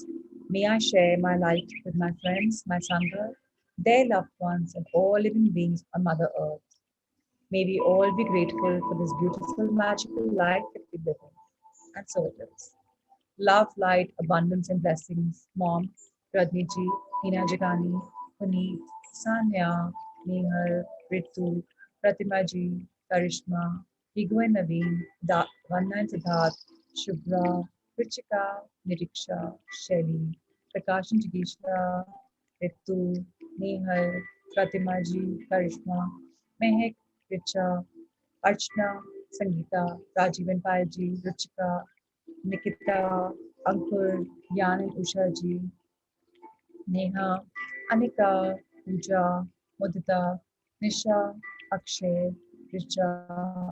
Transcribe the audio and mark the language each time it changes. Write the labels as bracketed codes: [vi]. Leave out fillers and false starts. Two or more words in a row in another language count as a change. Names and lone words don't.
[en] May I share my light with my friends, my Sangha, their loved ones, and all living beings on Mother Earth. May we all be grateful for this beautiful, magical life that we live in. And so it is. Love, light, abundance, and blessings. Mom, Radhiji, Hina Jagani, Puneet, Sanya, Nehal, Ritu, Pratimaji, Karishma, Higu and Naveen, Vanna and Siddharth, Shubhra, Ruchika, Niriksha, Shelly, Prakash and Jigisha, Ritu, Nehal, Pratimaji, Karishma, Mehek, Richa, Archana, Sangeeta, Rajiv and Payalji, Ruchika, Nikita, Ankur, Yan and Usha ji, Neha, Anika, Pooja, Mudita, Nisha, Akshay, Richa,